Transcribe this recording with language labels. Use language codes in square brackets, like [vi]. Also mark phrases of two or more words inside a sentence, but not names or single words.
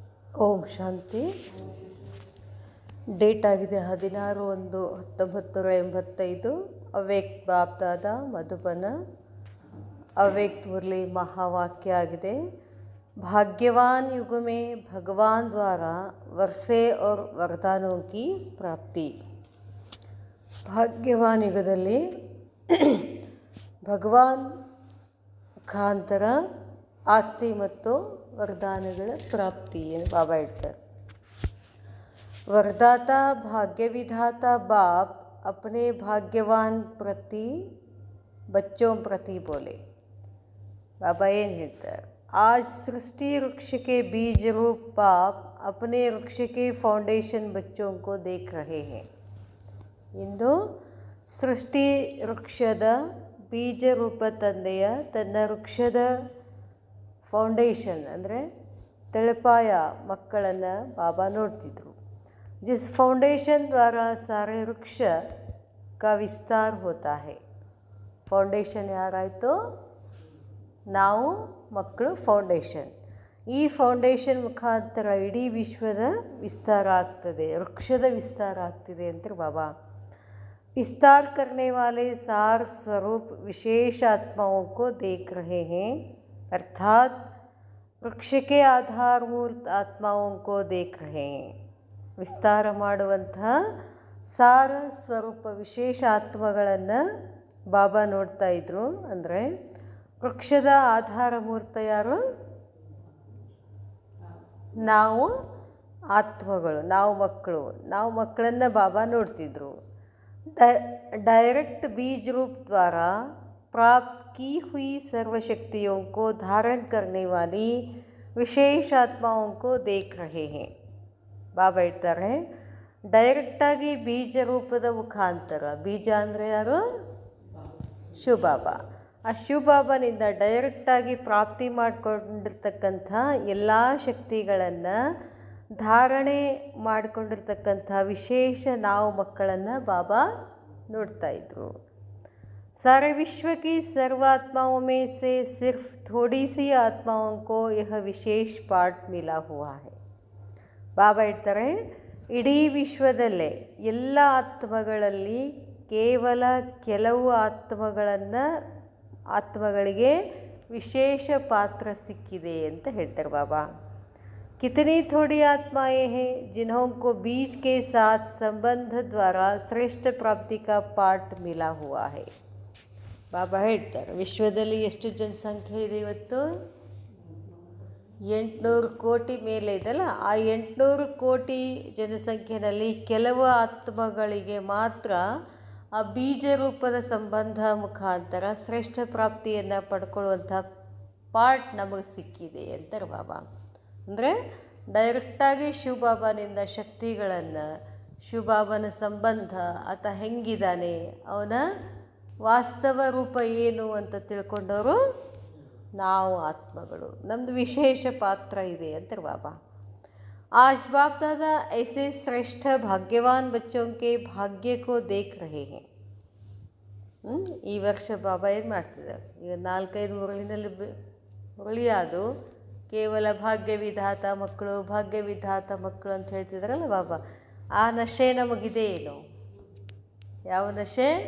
[kn] ಓಂ ಶಾಂತಿ. ಡೇಟ್ ಆಗಿದೆ 16/1/1985. ಅವ್ಯಕ್ತ ಬಾಪ್ದಾದ ಮಧುಬನ. ಅವ್ಯಕ್ತ ಮುರಳಿ ಮಹಾವಾಕ್ಯ ಆಗಿದೆ. [hi] भाग्यवान युग में भगवान द्वारा वर्षे और वरदानों की प्राप्ति. [kn] ಭಾಗ್ಯವಾನ್ ಯುಗದಲ್ಲಿ ಭಗವಾನ್ ಮುಖಾಂತರ ಆಸ್ತಿ ಮತ್ತು ವರದಾನಗಳ ಪ್ರಾಪ್ತಿ ಎಂದು ಬಾಬಾ ಹೇಳ್ತಾರೆ. [hi] वरदाता भाग्य विधाता बाप अपने भाग्यवान प्रति बच्चों प्रति बोले. [kn] बाबा ಏನು ಹೇಳ್ತಾರೆ, [hi] आज सृष्टि वृक्ष के बीज रूप बाप अपने वृक्ष के फाउंडेशन बच्चों को देख रहे हैं. [kn] ಇಂದು ಸೃಷ್ಟಿ ವೃಕ್ಷದ ಬೀಜ ರೂಪ ತಂದೆಯ ತನ್ನ ವೃಕ್ಷದ ಫೌಂಡೇಶನ್ ಅಂದರೆ ತಳಪಾಯ ಮಕ್ಕಳನ್ನು ಬಾಬಾ ನೋಡ್ತಿದ್ರು. [hi] जिस फाउंडेशन द्वारा सारे वृक्ष का विस्तार होता है. [kn] ಫೌಂಡೇಶನ್ ಯಾರಾಯಿತು? ನಾವು ಮಕ್ಕಳು ಫೌಂಡೇಶನ್. ಈ ಫೌಂಡೇಶನ್ ಮುಖಾಂತರ ಇಡೀ ವಿಶ್ವದ ವಿಸ್ತಾರ ಆಗ್ತದೆ, ವೃಕ್ಷದ ವಿಸ್ತಾರ ಆಗ್ತಿದೆ ಅಂತ ಬಾಬಾ. [hi] विस्तार करने वाले सार स्वरूप विशेष आत्माओं को देख रहे हैं, अर्थात वृक्ष के आधारभूत आत्माओं को देख रहे हैं. [kn] ವಿಸ್ತಾರ ಮಾಡುವಂತಹ ಸಾರ ಸ್ವರೂಪ ವಿಶೇಷ ಆತ್ಮಗಳನ್ನು ಬಾಬಾ ನೋಡ್ತಾ ಇದ್ರು. ಅಂದರೆ ವೃಕ್ಷದ ಆಧಾರ ಮೂರ್ತ ಯಾರು? ನಾವು ಆತ್ಮಗಳು, ನಾವು ಮಕ್ಕಳು. ನಾವು ಮಕ್ಕಳನ್ನು ಬಾಬಾ ನೋಡ್ತಿದ್ರು. [hi] डायरेक्ट बीज रूप द्वारा प्राप्त की हुई सर्वशक्तियों को धारण करने वाली विशेष आत्माओं को देख रहे हैं. [kn] ಬಾಬಾ ಹೇಳ್ತಾರೆ, ಡೈರೆಕ್ಟಾಗಿ ಬೀಜ ರೂಪದ ಮುಖಾಂತರ, ಬೀಜ ಅಂದರೆ ಯಾರು? ಶಿವಬಾಬಾ. ಆ ಶಿವಬಾಬನಿಂದ ಡೈರೆಕ್ಟಾಗಿ ಪ್ರಾಪ್ತಿ ಮಾಡಿಕೊಂಡಿರ್ತಕ್ಕಂಥ ಎಲ್ಲ ಶಕ್ತಿಗಳನ್ನು ಧಾರಣೆ ಮಾಡಿಕೊಂಡಿರ್ತಕ್ಕಂಥ ವಿಶೇಷ ನಾವು ಮಕ್ಕಳನ್ನು ಬಾಬಾ ನೋಡ್ತಾ ಇದ್ರು. [hi] सारे विश्व की सर्वात्माओं में से सिर्फ थोड़ी सी आत्माओं को यह विशेष पाठ मिला हुआ है. [kn] ಬಾಬಾ ಹೇಳ್ತಾರೆ, ಇಡೀ ವಿಶ್ವದಲ್ಲೇ ಎಲ್ಲ ಆತ್ಮಗಳಲ್ಲಿ ಕೇವಲ ಕೆಲವು ಆತ್ಮಗಳಿಗೆ ವಿಶೇಷ ಪಾತ್ರ ಸಿಕ್ಕಿದೆ ಅಂತ ಹೇಳ್ತಾರೆ ಬಾಬಾ. [hi] कितनी थोड़ी आत्माएं हैं जिन्हों को बीज के साथ संबंध द्वारा श्रेष्ठ प्राप्ति का पाठ मिला हुआ है. [kn] ಬಾಬಾ ಹೇಳ್ತಾರೆ, ವಿಶ್ವದಲ್ಲಿ ಎಷ್ಟು ಜನಸಂಖ್ಯೆ ಇದೆ ಇವತ್ತು? 800 ಕೋಟಿ ಮೇಲೆ ಇದೆಲ್ಲ. ಆ 800 ಕೋಟಿ ಜನಸಂಖ್ಯೆಯಲ್ಲಿ ಕೆಲವು ಆತ್ಮಗಳಿಗೆ ಮಾತ್ರ ಆ ಬೀಜ ರೂಪದ ಸಂಬಂಧ ಮುಖಾಂತರ ಶ್ರೇಷ್ಠ ಪ್ರಾಪ್ತಿಯನ್ನು ಪಡ್ಕೊಳ್ಳುವಂಥ ಪಾಠ ನಮಗೆ ಸಿಕ್ಕಿದೆ ಅಂತಾರೆ ಬಾಬಾ. ಅಂದರೆ ಡೈರೆಕ್ಟಾಗಿ ಶಿವಬಾಬನಿಂದ ಶಕ್ತಿಗಳನ್ನು, ಶಿವಬಾಬನ ಸಂಬಂಧ, ಆತ ಹೆಂಗಿದ್ದಾನೆ, ಅವನ ವಾಸ್ತವ ರೂಪ ಏನು ಅಂತ ತಿಳ್ಕೊಂಡವರು ನಾವು ಆತ್ಮಗಳು. ನಮ್ಮದು ವಿಶೇಷ ಪಾತ್ರ ಇದೆ ಅಂತಾರೆ ಬಾಬಾ. [hi] आज बाप दादा ऐसे श्रेष्ठ भाग्यवान बच्चों के भाग्य को देख रहे हैं. [kn] ಈ ವರ್ಷ ಬಾಬಾ ಏನು ಮಾಡ್ತಿದ್ದಾರೆ? ಈಗ 4-5 ಮುರಳಿ ಅದು ಕೇವಲ ಭಾಗ್ಯ ವಿಧಾತ ಮಕ್ಕಳು, ಭಾಗ್ಯ ವಿಧಾತ ಮಕ್ಕಳು ಅಂತ ಹೇಳ್ತಿದ್ದಾರಲ್ಲ ಬಾಬಾ. ಆ ನಶೆ ನಮಗಿದೆ ಏನು? ಯಾವ ನಶೆ?